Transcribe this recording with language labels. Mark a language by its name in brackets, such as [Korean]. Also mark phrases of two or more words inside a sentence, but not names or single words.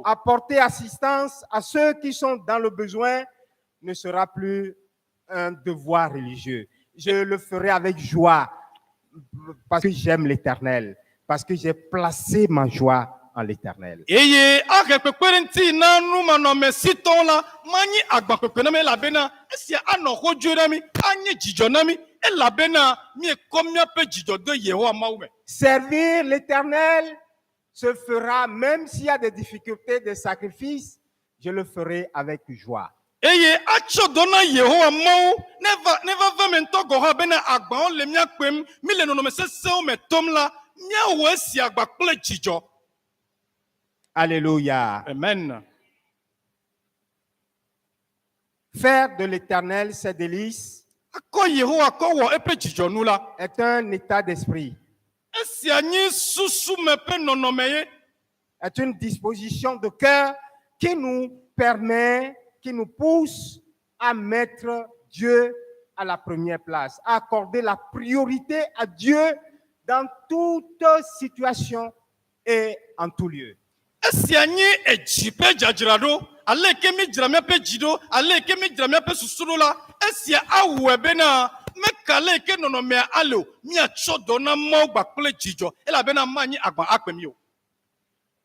[French] Apporter assistance à ceux qui sont dans le besoin ne sera plus un devoir religieux. Je le ferai avec joie parce que j'aime l'Éternel, parce que j'ai placé ma joie en l'Éternel. [Ewe] Eye ahe kpekpe ɖe ŋuti na numanɔmesitɔwo la manyi agbakpekpe na mi elabena esia anɔ xodzoi na mi anye dzidzɔ na mi elabena miekɔ míaƒe dzidzɔ de Yehowa Mawu me. [French] Servir l'Éternel se fera, même s'il y a des difficultés, des sacrifices, je le ferai avec joie. [Ewe] Eye atsɔ dɔ na Yehowa Mawu ne va va me ŋutɔ gɔ hã bena agbawo le mía kpem mi le nɔnɔme sesewo me tom la míawɔ esi agba kple dzidzɔ. [French] Alléluia. Amen. Faire de l'Éternel ses délices [Ewe] Akɔ Yehowa kɔ wɔ eƒe dzidzɔnu la. [French] est un état d'esprit, [Ewe] Esia nyi susu me ƒe nɔnɔme ye. [French] est une disposition de cœur qui nous permet, qui nous pousse à mettre Dieu à la première place, à accorder la priorité à Dieu dans toute situation et en tout lieu. [Ewe] Esia nye edzi ƒe dzadzraɖo ale ke mi dzra míaƒe dzi ɖo ale ke mi dzra míaƒe susu ɖo la esia awɔe bena meka ale ke nɔnɔmea ale o miatsɔ dɔ na Mawu gba kple dzidzɔ elabena manyi agba akpe mi o.